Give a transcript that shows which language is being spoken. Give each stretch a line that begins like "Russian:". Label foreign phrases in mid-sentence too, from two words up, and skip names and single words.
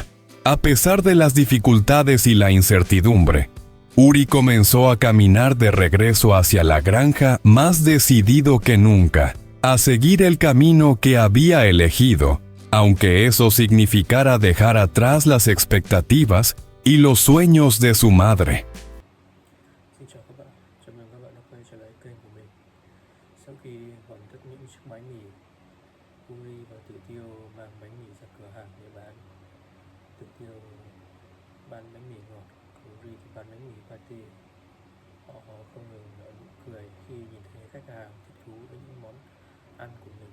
Spanish: A pesar de las dificultades y la incertidumbre, Uri comenzó a caminar de regreso hacia la granja, más decidido que nunca a seguir el camino que había elegido, aunque eso significara dejar atrás las expectativas y los sueños de su madre.
Vietnamese: Sau khi hoàn tất những chiếc bánh mì, Uri và Tử Tiêu mang bánh mì ra cửa hàng để bán. Tử Tiêu bán bánh mì ngọt, Uri thì bán bánh mì pate. Họ không ngừng nở nụ cười khi nhìn thấy khách hàng thích thú với những món ăn của mình.